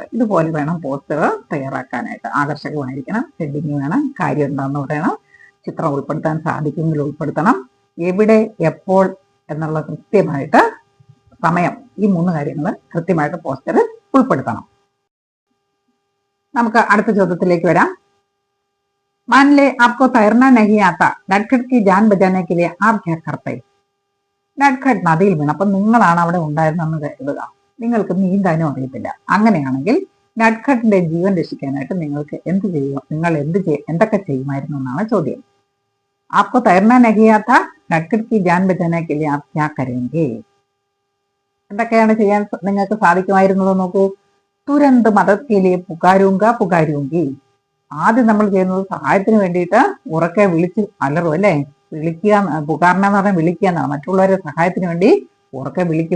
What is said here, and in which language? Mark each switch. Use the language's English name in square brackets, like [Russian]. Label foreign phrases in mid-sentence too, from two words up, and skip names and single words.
[Malayalam] ഇതുപോലെ വേണം പോസ്റ്റർ തയ്യാറാക്കാനായിട്ട്. ആകർഷകമായിരിക്കണം, ഹെഡിങ് വേണം, കാര്യം എന്താണെന്ന് പറയണം, ചിത്രം ഉൾപ്പെടുത്താൻ സാധിക്കുമെങ്കിൽ ഉൾപ്പെടുത്തണം, എവിടെ എപ്പോൾ എന്നുള്ള കൃത്യമായിട്ട് സമയം, ഈ 3 കാര്യങ്ങൾ കൃത്യമായിട്ട് പോസ്റ്ററിൽ ഉൾപ്പെടുത്തണം. നമുക്ക് അടുത്ത ചോദ്യത്തിലേക്ക് വരാം. [Hindi] मान ले आपको तैरना नहीं आता, नटखट की जान बचाने के लिए आप क्या करते? [Malayalam] നട്ഖട്ട് നദിയിൽ വീണ്, അപ്പൊ നിങ്ങളാണ് അവിടെ ഉണ്ടായിരുന്നെന്ന് കരുതുക. നിങ്ങൾക്ക് നീന്താനും അറിയത്തില്ല. അങ്ങനെയാണെങ്കിൽ നട്ഖട്ടിന്റെ ജീവൻ രക്ഷിക്കാനായിട്ട് നിങ്ങൾക്ക് എന്ത് ചെയ്യുക, നിങ്ങൾ എന്തൊക്കെ ചെയ്യുമായിരുന്നു എന്നാണ് ചോദ്യം. [Hindi] आपको तैरना नहीं आता, नटखट की जान बचाने के लिए आप क्या करेंगे? [Malayalam] എന്തൊക്കെയാണ് ചെയ്യാൻ നിങ്ങൾക്ക് സാധിക്കുമായിരുന്നത് നോക്കൂ. [Hindi] तुरंत मदद के लिए पुकारूंगी. [Malayalam] ആദ്യം നമ്മൾ ചെയ്യുന്നത് സഹായത്തിന് വേണ്ടിയിട്ട് ഉറക്കെ വിളിച്ച് അലറും, അല്ലെ? വിളിക്കുക, പുകാർന എന്ന് പറഞ്ഞാൽ വിളിക്കുക എന്നാണ്. മറ്റുള്ളവരെ സഹായത്തിന് വേണ്ടി ഉറക്കെ വിളിക്കും.